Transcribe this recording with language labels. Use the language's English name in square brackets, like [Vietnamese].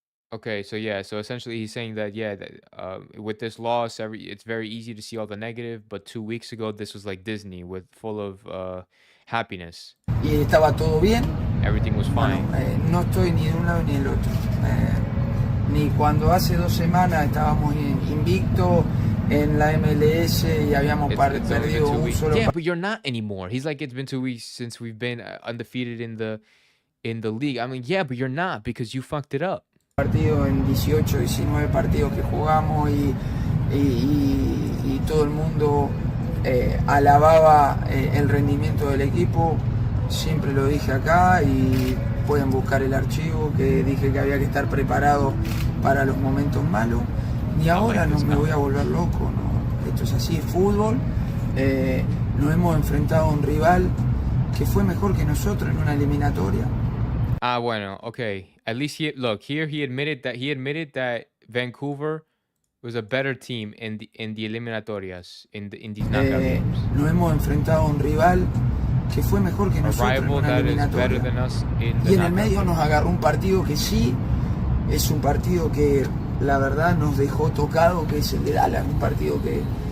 [English] Okay, so essentially he's saying that with this loss, it's very easy to see all the negative, but 2 weeks ago this was like Disney, full of happiness. [Spanish] Y estaba todo bien. [English] Everything was fine. [Spanish] Bueno, no estoy ni de un lado ni del otro. Ni cuando hace 2 semanas estábamos invictos en la MLS y habíamos perdido un solo. [English] Yeah, but you're not anymore. He's like, it's been 2 weeks since we've been undefeated in the league. I mean, yeah, but you're not, because you fucked it up. [Spanish] Partido en 18, 19 partidos que jugamos y todo el mundo alababa el rendimiento del equipo. Siempre lo dije acá y pueden buscar el archivo que dije que había que estar preparado para los momentos malos. Ni ahora no me voy a volver loco, ¿no? Esto es así, es fútbol. Nos hemos enfrentado a un rival que fue mejor que nosotros en una eliminatoria. Bueno, okay. [English] At least he admitted that Vancouver was a better team in the eliminatorias, in these knockout games. [Spanish] Nos hemos enfrentado a un rival que fue mejor que nosotros en una eliminatoria. Y en el medio nos agarró un partido que sí es un partido que la verdad nos dejó tocado, que es el de Dallas, un partido que